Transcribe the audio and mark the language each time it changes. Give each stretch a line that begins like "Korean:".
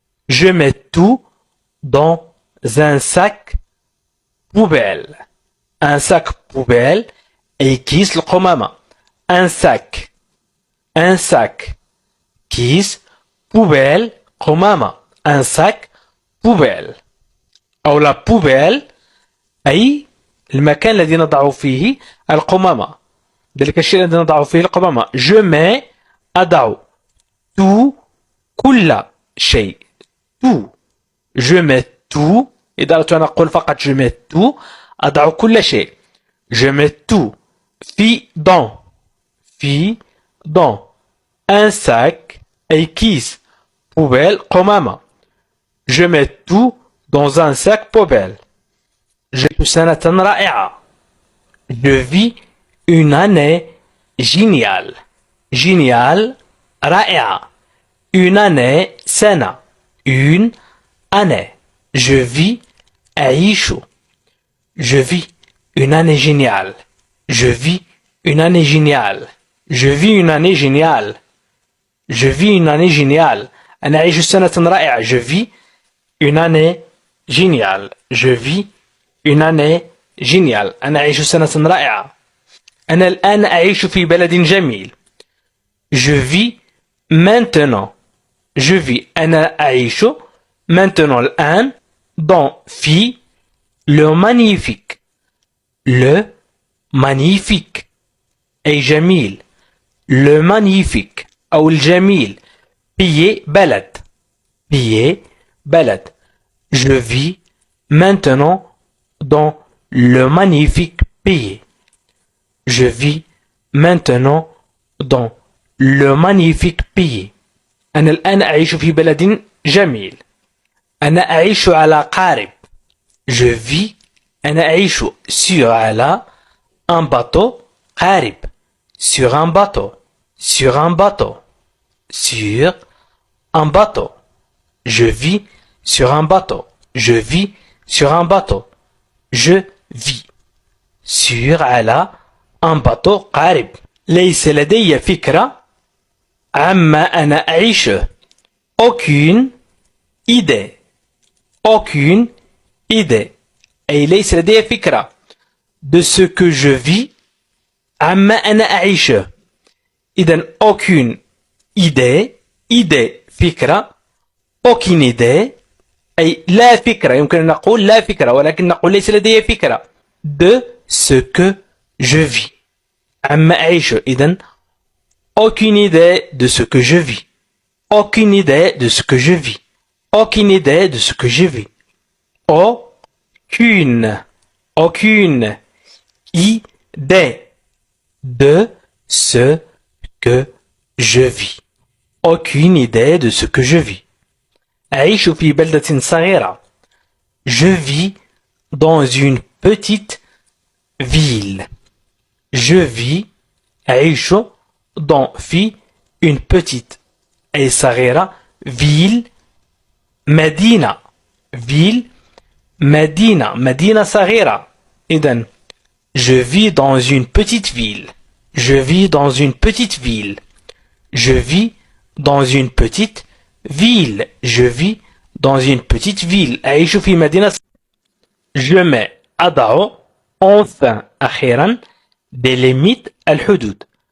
French: je mets tout dans un sac poubelle. un sac poubelle
Arabic: أي كيس القمامة.
French: un sac. un sac.
Arabic: كيس
French: poubelle
Arabic: قمامة.
French: un sac poubelle.
Arabic: أو
French: la poubelle
Arabic: أي المكان الذي نضع فيه القمامة. ذلك الشيء الذي نضع فيه القمامة.
French: je mets
Arabic: أضع
French: tout
Arabic: كل شيء.
French: tout. je mets tout.
Arabic: إذا أردت أن أقول فقط
French: je mets tout
Arabic: أضع كل شيء.
French: je mets tout
Arabic: في
French: dans.
Arabic: في
French: dans un sac
Arabic: أي كيس
French: poubelle
Arabic: قمامة.
French: Je mets tout dans un sac poubelle. Je
Arabic: سنة رائعة.
French: Je vis une année géniale. Génial,
Arabic: رائعة.
French: Une année
Arabic: سنة.
French: Une année. Je vis
Arabic: أعيش.
French: Je vis une année géniale. Je vis une année géniale. Je vis une année géniale. Je vis une année géniale.
Arabic: أنا أعيش سنة رائعة.
French: Je vis une année géniale. Je vis une année géniale.
Arabic: أنا أعيش سنة رائعة. أنا الآن أعيش في بلد جميل.
French: Je vis maintenant. Je vis
Arabic: أنا أعيش
French: maintenant
Arabic: الآن
French: dans
Arabic: في
French: le magnifique. Le magnifique
Arabic: أي جميل.
French: Le magnifique
Arabic: أو الجميل.
French: Pays
Arabic: بلد.
French: Pays
Arabic: بلد.
French: Je vis maintenant dans le magnifique pays. Je vis maintenant dans le magnifique pays.
Arabic: أنا الآن أعيش في بلد جميل. أنا أعيش على قارب.
French: Je vis
Arabic: أنا أعيش
French: sur
Arabic: على
French: un bateau
Arabic: قارب.
French: Sur un bateau. Sur un bateau. Sur un bateau. Je vis sur un bateau. Je vis sur un bateau. Je vis sur
Arabic: على
French: un bateau
Arabic: قارب. ليس لدي فكرة عما أنا أعيشه.
French: Aucune idée. Aucune idée.
Arabic: أي ليس لدي فكرة
French: de ce que je vis
Arabic: عما أنا أعيشه. إذن
French: aucune idée. idée
Arabic: فكرة.
French: aucune idée
Arabic: أي لا فكرة. يمكن أن نقول لا فكرة ولكن نقول ليس لدي فكرة
French: de ce que je vis.
Arabic: عما أعيشه. إذن
French: aucune idée de ce que je vis. Aucune idée de ce que je vis. Aucune idée de ce que je vis. Aucune. Aucune idée de ce que je vis. Aucune idée de ce que je vis.
Arabic: أعيش في بلدة صغيرة.
French: Je vis dans une petite ville. Je vis
Arabic: أعيش
French: dans
Arabic: في
French: une petite
Arabic: أي صغيرة
French: ville
Arabic: مدينة
French: ville
Arabic: مدينة مدينة صغيرة. إذن
French: je vis dans une petite ville. Je vis dans une petite ville. Je vis dans une petite ville. Je vis dans une petite ville.
Arabic: أعيش في مدينة.
French: Je mets
Arabic: أضع
French: enfin
Arabic: أخيرا
French: des limites
Arabic: الحدود.